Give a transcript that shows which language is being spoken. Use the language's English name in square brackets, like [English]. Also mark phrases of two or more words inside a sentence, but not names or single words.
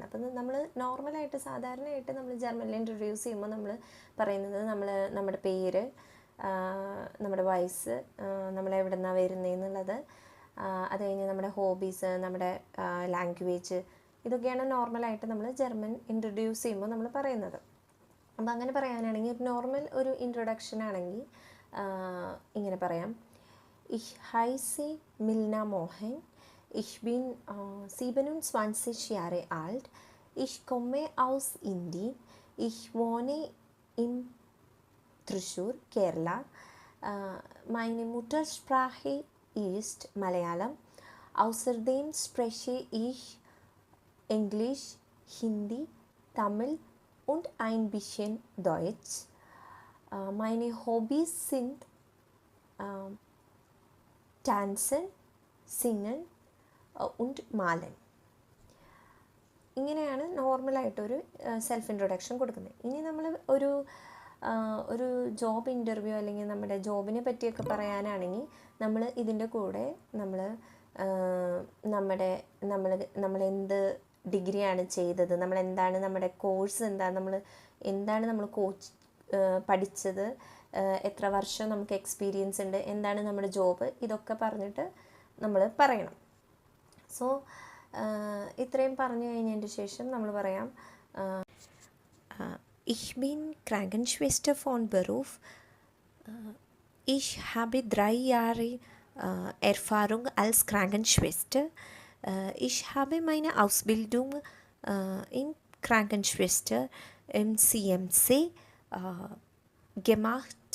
[Malayalam] അപ്പം നമ്മൾ നോർമലായിട്ട് സാധാരണയായിട്ട് നമ്മൾ ജർമ്മനിൽ ഇൻട്രൊഡ്യൂസ് ചെയ്യുമ്പോൾ നമ്മൾ പറയുന്നത് നമ്മുടെ പേര്, നമ്മുടെ വയസ്സ്, നമ്മൾ എവിടെ നിന്നാണ് വരുന്നതെന്നുള്ളത്, അത് കഴിഞ്ഞ് നമ്മുടെ ഹോബീസ്, നമ്മുടെ ലാംഗ്വേജ്, ഇതൊക്കെയാണ് നോർമലായിട്ട് നമ്മൾ ജർമ്മൻ ഇൻട്രൊഡ്യൂസ് ചെയ്യുമ്പോൾ നമ്മൾ പറയുന്നത്. അപ്പം അങ്ങനെ പറയാനാണെങ്കിൽ ഒരു നോർമൽ ഒരു ഇൻട്രൊഡക്ഷൻ ആണെങ്കിൽ ഇങ്ങനെ പറയാം: [German] Ich heiße Milna Mohan. Ich bin 27 Jahre alt. Ich komme aus Indien. Ich wohne in Thrissur, Kerala. Meine Muttersprache ist Malayalam. Außerdem spreche ich Englisch, Hindi, Tamil und ein bisschen Deutsch. Meine Hobbys sind Tanzen, Singen und Malen. [Malayalam] ഇങ്ങനെയാണ് നോർമലായിട്ടൊരു [English] self introduction [Malayalam] കൊടുക്കുന്നത്. ഇനി നമ്മൾ ഒരു [English] job interview [Malayalam] അല്ലെങ്കിൽ നമ്മുടെ ജോബിനെ പറ്റിയൊക്കെ പറയാനാണെങ്കിൽ നമ്മൾ ഇതിൻ്റെ കൂടെ നമ്മൾ എന്ത് ഡിഗ്രിയാണ് ചെയ്തത്, നമ്മളെന്താണ് നമ്മുടെ കോഴ്സ്, എന്താണ് നമ്മൾ പഠിച്ചത്, എത്ര വർഷം നമുക്ക് എക്സ്പീരിയൻസ് ഉണ്ട്, എന്താണ് നമ്മുടെ ജോബ്, ഇതൊക്കെ പറഞ്ഞിട്ട് നമ്മൾ പറയണം. സോ ഇത്രയും പറഞ്ഞു കഴിഞ്ഞതിന് ശേഷം നമ്മൾ പറയാം: [German] Ich bin Krankenschwester von Beruf. Ich habe 3 Jahre Erfahrung als Krankenschwester. Ich habe meine Ausbildung in Krankenschwester im CMC gemacht.